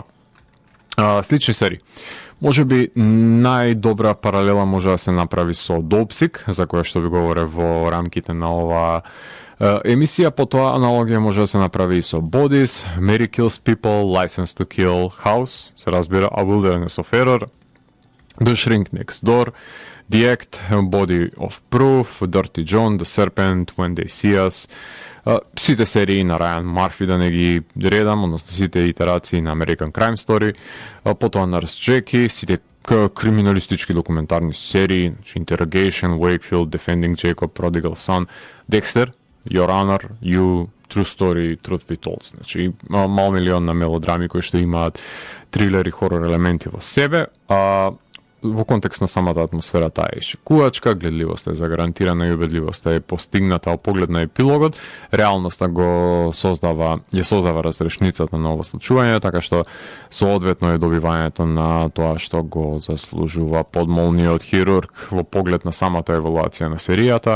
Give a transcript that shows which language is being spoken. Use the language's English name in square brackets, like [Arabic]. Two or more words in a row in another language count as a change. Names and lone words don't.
[Macedonian] Слични серии. Може би најдобра паралела може да се направи со Допсик, за која што ви говоре во рамките на ова емисија, потоа аналогија може да се направи и со Bodies, Mary Kills People, License to Kill, House, се разбира, A Wilderness of Error, The Shrink Next Door, The Act, Body of Proof, Dirty John, The Serpent, When They See Us, сите серии на Райан Марфи, да не ги редам, односно сите итерации на American Crime Story, потоа Nurse Jackie, сите криминалистички документарни серии, Interrogation, Wakefield, Defending Jacob, Prodigal Son, Dexter, Your Honor, You, True Story, Truth Be Told. Значи, мал милион на мелодрами кои што имаат трилер и хорор елементи во себе, во контекст на самата атмосфера таа е шокувачка, гледливоста е загарантирана и убедливоста е постигната во поглед на епилогот, реалноста ја создава разрешницата на ова случување, така што соодветно е добивањето на тоа што го заслужува подмолниот хирург во поглед на самата евалуација на серијата.